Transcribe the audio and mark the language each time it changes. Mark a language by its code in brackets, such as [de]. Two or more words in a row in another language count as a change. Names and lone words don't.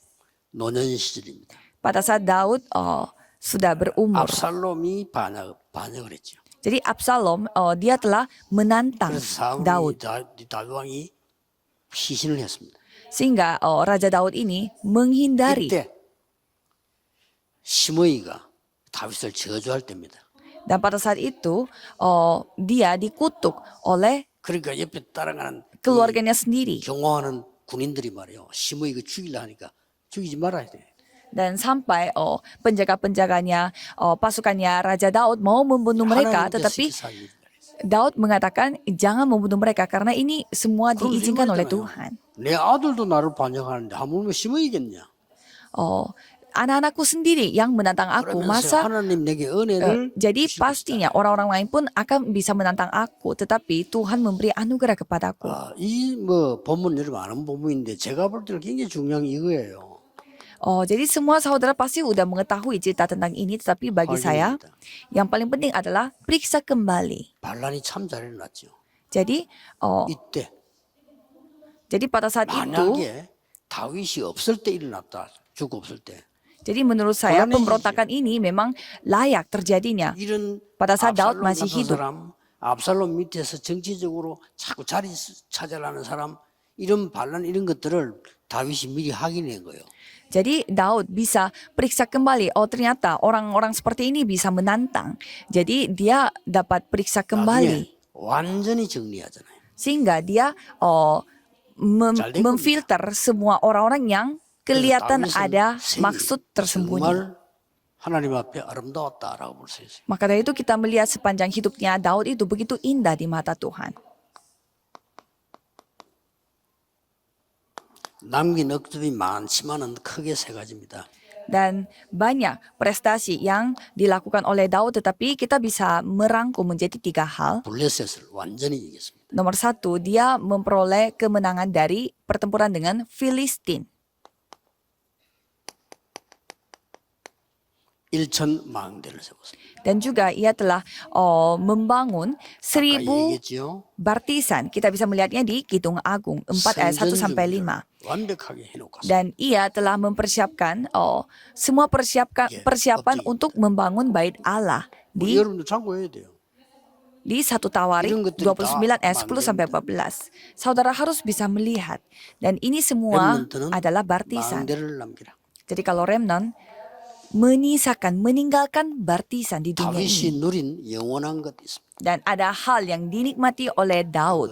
[ko] 노년 시절입니다. [id] Pada saat Daud sudah berumur. [ko] 압살롬이 반역을 했죠. [id] Jadi Absalom dia telah menantang [ko] 그래서 [id] Daud. [ko] 다윗 왕이 피신을 했습니다. [id] Sehingga Raja Daud ini menghindari. [ko] 이때 시므이가 다윗을 저주할 때입니다. [id] Dan pada saat itu dia dikutuk oleh [ko] 그러니까 옆에 따라가는 [id] keluarganya sendiri. [ko] 경호하는 군인들이 말이요. 시므이가 죽이려 하니까 죽이지 말아야 돼. [id] Dan sampai penjaga-penjaganya, pasukannya Raja Daud mau membunuh mereka, tetapi Daud mengatakan jangan membunuh mereka karena ini semua diizinkan oleh Tuhan. [ko] 내 아들도 나를 반역하는데 하물며 시므이겠냐? [id] Anak-anakku sendiri yang menantang aku, [ko] 그러면서 [id] masa [ko] 하나님 내게 은혜를 [id] jadi [ko] 주시고 [id] pastinya orang-orang lain pun akan bisa menantang aku, tetapi Tuhan memberi anugerah kepadaku. [ko] 이뭐 본문 여러분 아는 본문인데 제가 볼 때는 굉장히 중요한 이거예요. [id] Jadi semua saudara pasti udah mengetahui cerita tentang ini, tetapi bagi saya yang paling penting adalah periksa kembali. [ko] 반란이 참 잘 일어났죠. [id] Jadi [ko] 이때 [id] pada saat itu, [ko] 만약에 다윗이 없을 때 일어났다. 죽고 없을 때. [id] jadi menurut saya pemberontakan ini memang layak terjadinya [ko] 이런 [id] pada saat Daud [ko] 압살롬 [id] masih [ko] 같은 [id] hidup. [ko] 사람, 압살롬 밑에서 정치적으로 자꾸 자리 찾아가는 사람, 이런 반란 이런 것들을 다윗이 미리 확인한 거예요. [id] Jadi Daud bisa periksa kembali, ternyata orang-orang seperti ini bisa menantang. Jadi dia dapat periksa kembali. [ko] 나중에 완전히 정리하잖아요. [id] Sehingga dia memfilter semua orang-orang yang kelihatan ada maksud tersembunyi. [ko] 정말 하나님 앞에 아름다웠다라고 볼 수 있어요. [id] Maka dari itu kita melihat sepanjang hidupnya Daud itu begitu indah di mata Tuhan. [ko] 남긴 억점이 많지만은 크게 세 가지입니다. [id] Dan banyak prestasi yang dilakukan oleh Daud, tetapi kita bisa merangkum menjadi 3 hal. [ko] 블레셋을 완전히 이겼습니다. [id] Nomor 1, dia memperoleh kemenangan dari pertempuran dengan Filistin. [ko] 1,000망대를 세웠습니다. [id] Dan juga ia telah membangun [ko] 아까 1000 얘기했죠. [id] bartisan. Kita bisa melihatnya di Kidung Agung 4 ayat 1 sampai 5. [ko] 완벽하게 해놓고 왔습니다. [id] Dan ia telah mempersiapkan semua persiapan untuk membangun bait Allah di [ko] 여러분도 참고해야 돼요. [id] 1 Tawarik [ko] 이런 것들이 [id] 29 [ko] 다 [id] ayat 10 sampai 14. Saudara harus bisa melihat. Dan ini semua [ko] 렘넌트는 [id] adalah bartisan. [ko] 망대를 남기라. [id] Jadi kalau remnant meninggalkan bartisan di dunia ini. [ko] 다윗이 누린 영원한 것이 있습니다. [id] Dan ada hal yang dinikmati oleh Daud.